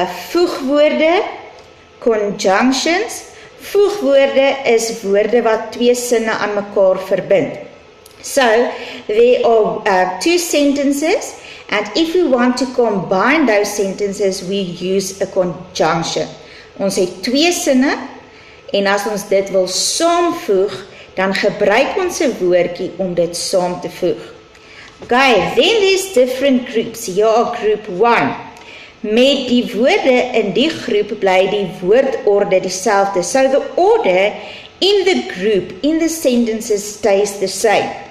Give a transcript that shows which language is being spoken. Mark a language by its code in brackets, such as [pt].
[af] Voegwoorde, conjunctions. Voegwoorde is woorde wat 2 sinne aan mekaar verbind. [en] So there are 2 sentences, and if we want to combine those sentences, we use a conjunction. [af] Ons het 2 sinne, en as ons dit wil saamvoeg, dan gebruik ons 'n woordjie om dit saam te voeg. [en] Okay, then there's different groups. Here are group 1. [af] Met die woorde in die groep bly die woordorde dieselfde. [en] So the order in the group, in the sentences stays the same.